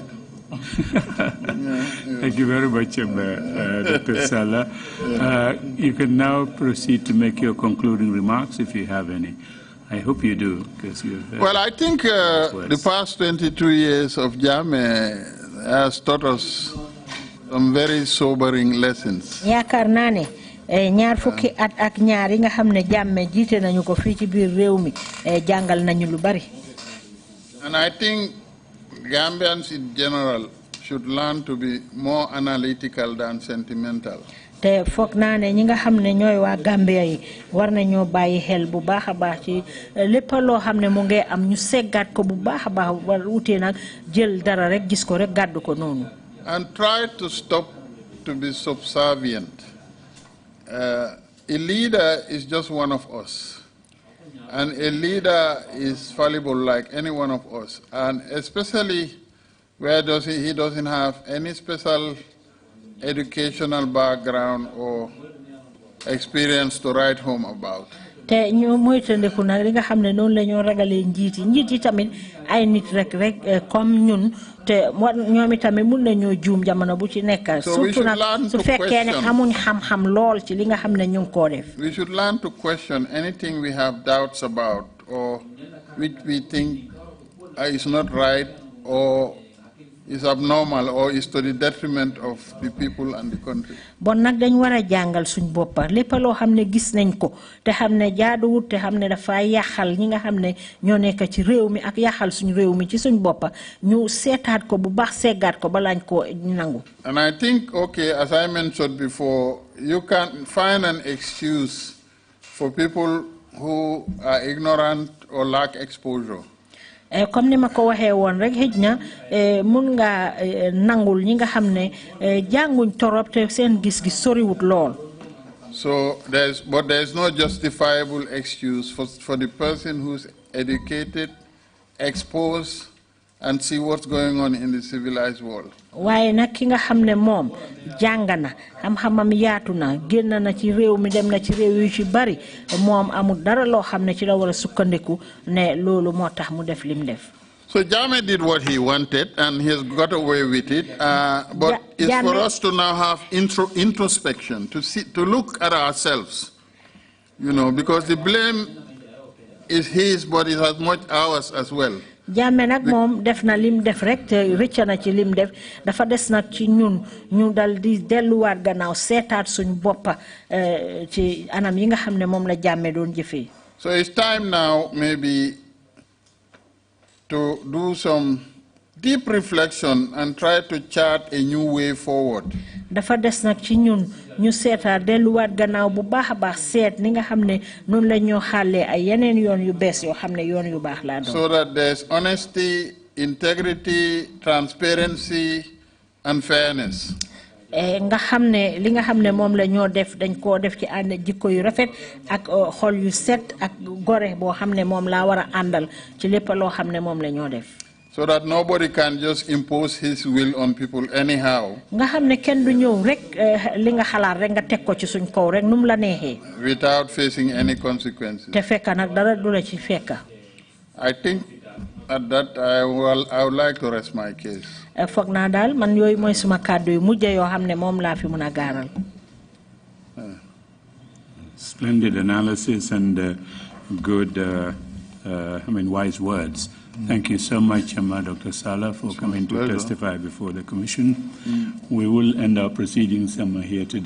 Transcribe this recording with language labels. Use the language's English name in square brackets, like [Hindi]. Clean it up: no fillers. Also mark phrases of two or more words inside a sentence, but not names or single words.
[English] Thank you very much, Dr. Sallah. You can now proceed to make your concluding remarks if you have any. I hope you do, because you've... Well, I think the past 22 years of Jammeh has taught us some very sobering lessons. [Wolof] yaakaar naa ne ñaar fukki at ak ñaar yi nga xam ne Jammeh jiite nañu ko fii ci biir réew mi jàngal nañu lu bari. [English] And I think Gambians in general should learn to be more analytical than sentimental. [Wolof] te foog naa ne ñi nga xam ne ñooy waa Gambia yi war nañoo bàyyi xel bu baax a baax ci lépp loo xam ne mu ngi am ñu seggaat ko bu baax a baax war wutee nag jël dara rek gis ko rek gàddu ko noonu. [English] And try to stop to be subservient. A leader is just one of us. And a leader is fallible like any one of us. And especially where he doesn't have any special educational background or experience to write home about. [Wolof] te ñu moytandiku nag li nga xam ne noonu la ñoo ragalee njiit yi tamit ay nit rek comme ñun te ñoom itamit mun nañoo juum jamono bu ci nekk surtout nag su fekkee ne amuñ xam-xam lool ci li nga xam ne ñu ngi koo def. [English] We should learn to question anything we have doubts about or which we think is not right or is abnormal or is to the detriment of the people and the country. [Wolof] Bon nag dañ war a jàngal suñ boppa lépp loo xam ne gis nañ ko te xam ne jaaduwut te xam ne dafa yàqal ñi nga xam ne ñoo nekk ci réew mi ak yàqal suñ réew mi ci suñ boppa ñu seetaat ko bu baax seggaat ko balaañ ko nangu. [English] And I think, okay, as I mentioned before, you can find an excuse for people who are ignorant or lack exposure. [Wolof] Comme ni ma ko waxee woon rek xëj na mun nga nangul ñi nga xam ne jànguñ torop te seen gis-gis soriwut lool. [English] So there's no justifiable excuse for the person who's educated, exposed, and see what's going on in the civilized world. [Wolof] waaye nag ki nga xam ne moom jàng na xam-xamam yaatu na génn na ci réew mi dem na ci réew yu ci bari moom amul dara loo xam ne ci la war a sukkandiku ne loolu moo tax mu def lim def. [English] So Jammeh did what he wanted and he has got away with it. But it's for us to now have introspection, to look at ourselves, you know, because the blame is his, but it's as much ours as well. [Wolof] Jammeh nag moom def na lim def rek te rëcc na ci lim def dafa des nag ci ñun ñu dal di delluwaat gannaaw seetaat suñ boppa ci anam yi nga xam ne moom la Jammeh doon jëfee. [English] So it's time now maybe to do some deep reflection and try to chart a new way forward. [Wolof] dafa des nag ci ñun ñu seetaat delluwaat gannaaw bu baax a baax seet ni nga xam ne noonu la ñoo xàllee ay yeneen yoon yu bees yoo xam ne yoon yu baax laa doon. [English] So that there's honesty, integrity, transparency, and fairness. [Wolof] nga xam ne li nga xam ne moom la ñoo def dañ koo def ci ànd jikko yu rafet ak xol yu set ak gore boo xam ne moom laa war a àndal ci lépp loo xam ne moom la ñoo def. [English] So that nobody can just impose his will on people anyhow. [Wolof] nga xam ne kenn du ñëw rek li nga xalaat rek nga teg ko ci suñ kaw rek num la neexee. [English] Without facing any consequences. [Wolof] te fekka nag dara du la ci fekka. [English] I think at that I would like to rest my case. [Wolof] foog naa daal man yooyu mooy suma kàddu yu mujj yoo xam ne moom laa fi mun a gaaral. [English] Splendid analysis and good, wise words. Thank you so much, Dr. Sallah, for coming to testify before the Commission. We will end our proceedings here today.